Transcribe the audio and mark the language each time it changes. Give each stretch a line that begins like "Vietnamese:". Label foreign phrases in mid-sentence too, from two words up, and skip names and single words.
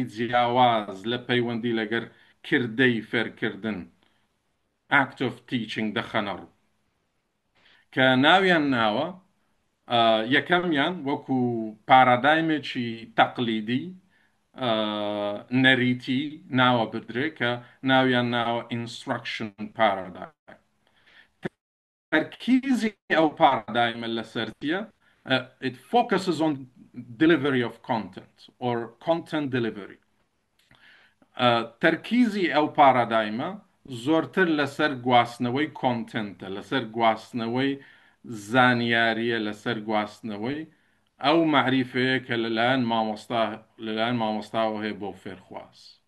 Central Kurdish: جیاواز لە پەیوەندی لەگەر کردەی فێرکردن
English: Act of Teaching
Central Kurdish: دەخەنەڕ کە ناویان ناوە یەکەمیان وەکو پارادایمێکی تەقلیدی نەریتی ناوە بدرێت کە ناویان ناوە
English: Instruction Paradigm.
Central Kurdish: تەرکیزی ئەو پارادایمە لەسەرتیە
English: it focuses on delivery of content or content delivery.
Central Kurdish: تەرکیزی ئەو پارادایمە زۆرتر لەسەر گواستنەوەی کۆنتنتە، لەسەر گواستنەوەی زانیاریە، لەسەر گواستنەوەی ئەو معریفەیە کە لەلایەن مامۆستاوە هەیە بۆ فێرخواز.